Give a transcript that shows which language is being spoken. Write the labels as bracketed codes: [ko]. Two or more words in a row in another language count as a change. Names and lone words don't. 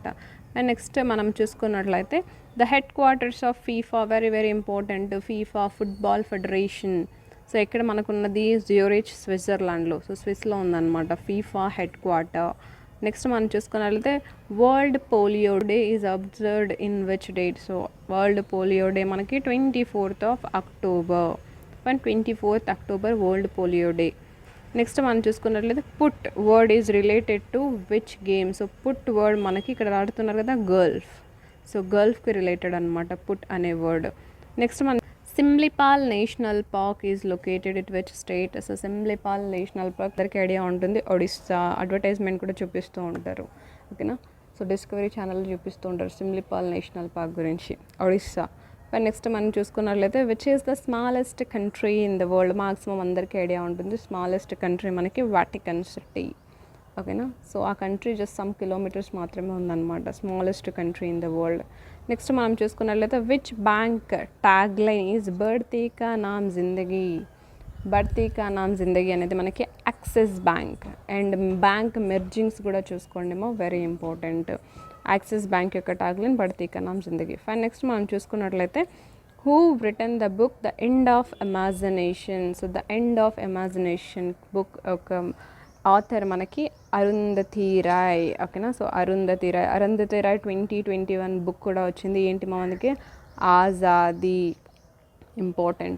[en] and next [te] మనం చూసుకున్నట్లయితే [en] the headquarters of FIFA, very very important. [te] ఫీఫా ఫుట్బాల్ ఫెడరేషన్, సో ఇక్కడ మనకున్నది జ్యూరిచ్ స్విట్జర్లాండ్లో, సో స్విస్లో ఉందన్నమాట ఫీఫా హెడ్ క్వార్టర్. [en] నెక్స్ట్ [te] మనం చూసుకున్నట్లయితే [en] world polio day is observed in which date. so World Polio Day మనకి 24th of October. 24th October వరల్డ్ పోలియో డే. నెక్స్ట్ [te] మనం చూసుకున్నట్లయితే [en] putt word is related to which game. so putt word [te] మనకి ఇక్కడ ఆడుతున్నారు కదా గల్ఫ్, సో గల్ఫ్కి రిలేటెడ్ అనమాట పుట్ అనే వర్డ్. [en] నెక్స్ట్ మన Simlipal National Park is located it which state. [te] సో సిమ్లిపాల్ నేషనల్ పార్క్ అందరికీ ఐడియా ఉంటుంది, ఒడిస్సా. అడ్వర్టైజ్మెంట్ కూడా చూపిస్తూ ఉంటారు. ఓకేనా. సో డిస్కవరీ ఛానల్ చూపిస్తూ ఉంటారు సిమ్లిపాల్ నేషనల్ పార్క్ గురించి, ఒడిస్సా. [en] and next [te] మనం చూసుకున్నట్లయితే [en] which is the smallest country in the world. [te] మాక్సిమం అందరికీ ఐడియా ఉంటుంది, [en] smallest country [te] మనకి వాటికన్ సిటీ. ఓకేనా. [en] సో ఆ country just some kilometers [te] మాత్రమే ఉందన్నమాట, [en] smallest country in the world. నెక్స్ట్ [te] మనం చూసుకున్నట్లయితే [en] which bank tag line is [hi] बढ़ती का नाम ज़िंदगी. बढ़ती का नाम ज़िंदगी [te] అనేది మనకి యాక్సిస్ బ్యాంక్. అండ్ [en] bank mergings [te] కూడా చూసుకోండేమో, [en] very important. [te] యాక్సిస్ బ్యాంక్ యొక్క [en] tag line [hi] बढ़ती का नाम ज़िंदगी. [te] ఫైన్. [en] నెక్స్ట్ [te] మనం చూసుకున్నట్లయితే [en] who written the book The End of Imagination. [te] సో ద ఎండ్ ఆఫ్ ఇమాజినేషన్ బుక్ ఒక ఆథర్ మనకి అరుంధతి రాయ్. ఓకేనా. సో అరుంధతి రాయ్ 2021 బుక్ కూడా వచ్చింది. ఏంటి మా మనకి ఆజాదీ, ఇంపార్టెంట్.